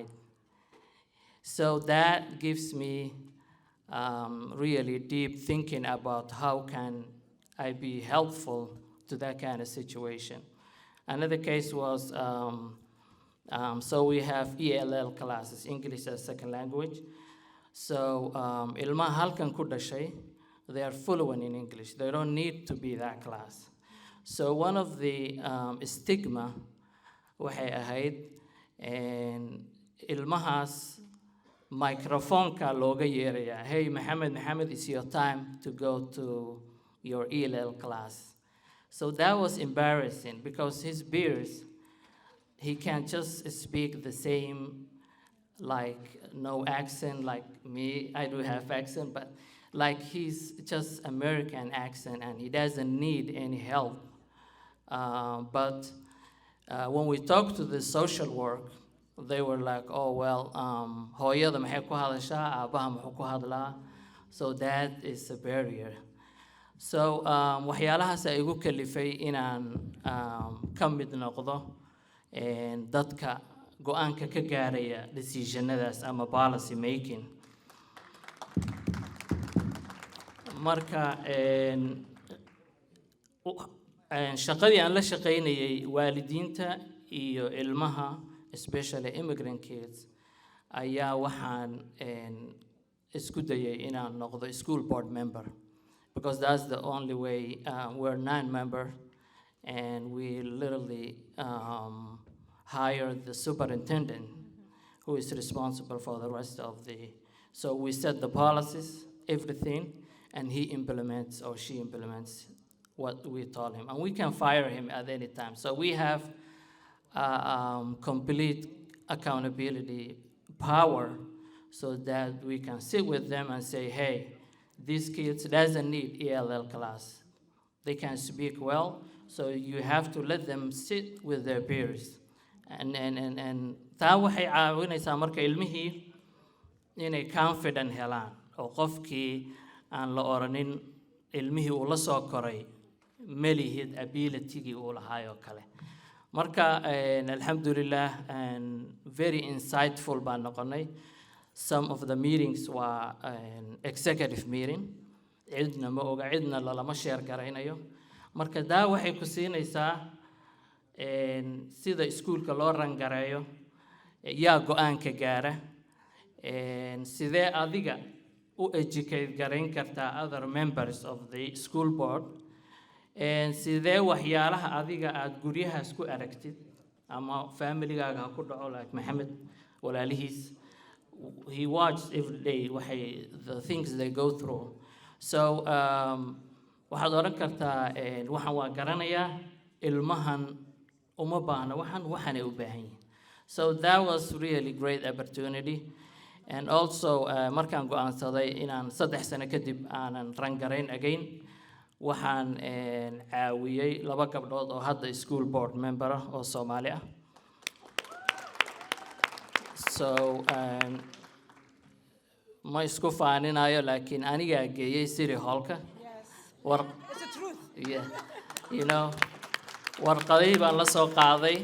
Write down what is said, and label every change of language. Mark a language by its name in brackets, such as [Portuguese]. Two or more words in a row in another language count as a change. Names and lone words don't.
[English] So that gives me really deep thinking about how can I be helpful to that kind of situation. Another case was, so we have ELL classes, English as second language. [Somali] So ilmaha halkan ku dhashay, [English] they are fluent in English. They don't need to be that class. So one of the stigma [Somali] waxay ahayd, [English] and [Somali] ilmahaas microphone-ka looga yeeraya, [English] hey, Mohamed, it's your time to go to your ELL class. So that was embarrassing because his peers, he can't just speak the same, like no accent like me. I do have accent, but like he's just American accent and he doesn't need any help. But when we talked to the social work, they were like, oh, well, [Somali] hooyada maxay ku hadashaa, aabaha muxuu ku hadlaa. [English] So that is a barrier. [Somali] So waxyaalahaas ay igu kalifay inaan ka mid noqdo dadka go-aanka ka gaaraya decisionadaas ama [English] policy making. [Somali] Marka shaqadii aan la shaqaynayay waalidiinta iyo ilmaha, [English] especially immigrant kids, [Somali] ayaa waxaan isku dayay inaan noqdo [English] school board member, because that's the only way. We're 9-member, and we literally hired the superintendent who is responsible for the rest of the, so we set the policies, everything, and he implements or she implements what we told him. And we can fire him at any time. So we have complete accountability power so that we can sit with them and say, hey, these kids doesn't need ELL class. They can speak well, so you have to let them sit with their peers. [Somali] And taa waxay caawinaysaa marka ilmihii inay confident helaan oo qofkii aan la oranin ilmihii uu la soo koray melihid ability-gii uu lahaayoo kale. Marka alhamdulillah, [English] very insightful [Somali] baan noqonay. [English] Some of the meetings were an executive meeting. [Somali] Cidna ma oga, cidna lalama share garaynayo. Marka daa waxay ku siinaysaa sida iskuulka loo rangareeyo, yaa go'aanka gaara, sidee adiga u educate garayn kartaa [English] other members of the school board, [Somali] sidee waxyaalaha adiga aad guryahaas ku aragtid ama familygaaga ha ku dhaco like Mohamed walaalihiis, [English] he watched every day the things they go through. [Somali] So waxaad oran kartaa waxaan waa garanayaa, ilmahan uma baahna waxaanay u baahan yihiin. [English] So that was really great opportunity. [Somali] And also markaan go'aansaday inaan 3 sano kadib aanan rangarayn again, waxaan caawiyey 2 gabdhood oo hadda [English] school board member [Somali] ah oo Somali ah. So ma isku faaninayo, laakiin aniga geeyey [English] city hallka. Yes. [Somali] War, [English] It's the truth. yeah, you know, [Somali] warqadihii baan la soo qaaday.